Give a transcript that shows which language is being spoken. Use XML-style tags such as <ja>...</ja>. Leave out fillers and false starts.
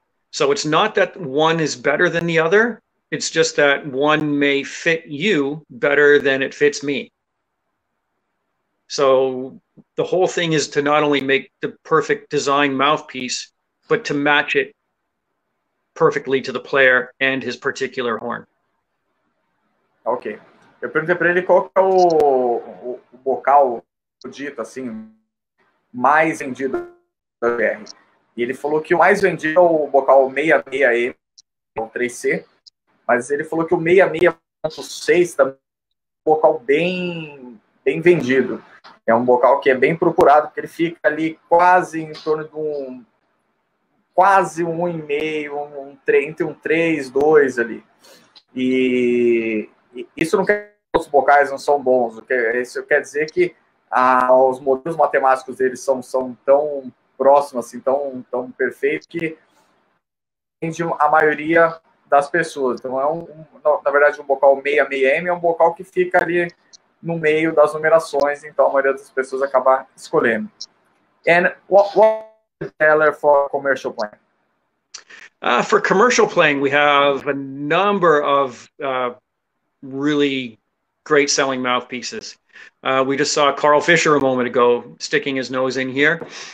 <en>So it's not that one is better than the other. It's just that one may fit you better than it fits me. So the whole thing is to not only make the perfect design mouthpiece, but to match it perfectly to the player and his particular horn. Ok.</en> <pt>Eu perguntei para ele qual que é o bocal dito assim mais vendido da BR. E ele falou que o mais vendido é o bocal 66M, o 3C, mas ele falou que o 66.6 também é um bocal bem vendido. É um bocal que é bem procurado, porque ele fica ali quase em torno de quase 1,5, entre um 3, 2 ali. E isso não quer dizer que os bocais não são bons, isso quer dizer que os modelos matemáticos deles são tão próximos, assim, tão perfeitos, que atende a maioria das pessoas. Então, na verdade, um bocal 66M é um bocal que fica ali no meio das numerações, então a maioria das pessoas acaba escolhendo.</pt> <en>And what is the seller for commercial playing? For commercial playing, we have a number of really great selling mouthpieces. We just saw Carl Fisher a moment ago sticking his nose in here.</en>